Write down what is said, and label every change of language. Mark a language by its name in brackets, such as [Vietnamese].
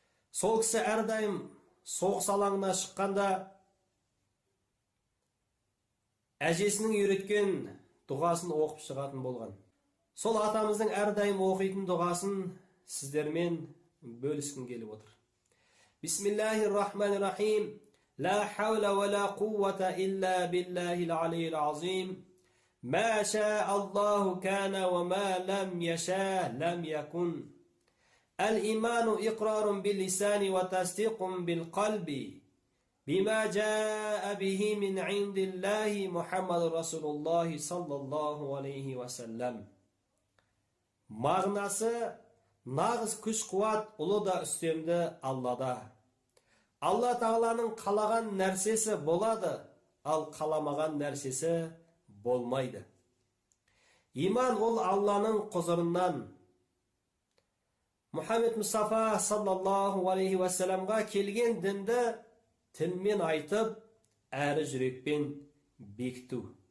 [Kazakh] Сол кісі әрдайым соғыс алаңына шыққанда әжесінің үйреткен дұғасын оқып шығатын болған. Сол атамыздың әрдайым оқитын дұғасын сіздермен бөліскім келіп отыр. [Arabic] Бисмиллахир-рахманир-рахим. لا حول ولا قوة إلا بالله العلي العظيم ما شاء الله كان وما لم يشاء لم يكن الإيمان إقرار باللسان وتصديق بالقلب بما جاء به من عند الله محمد رسول الله صلى الله عليه وسلم. [Kazakh] Мағынасы нағыз күш-қуат ұлы да үстемді Аллада. Алла Тағаланың қалаған нәрсесі болады, ал қаламаған нәрсесі болмайды. Иман ол Алланың құзырынан. Мұхаммед Мұстафа саллаллаху алейхи уассаламға келген дінді тілмен айтып, әрі жүрекпен бекіту.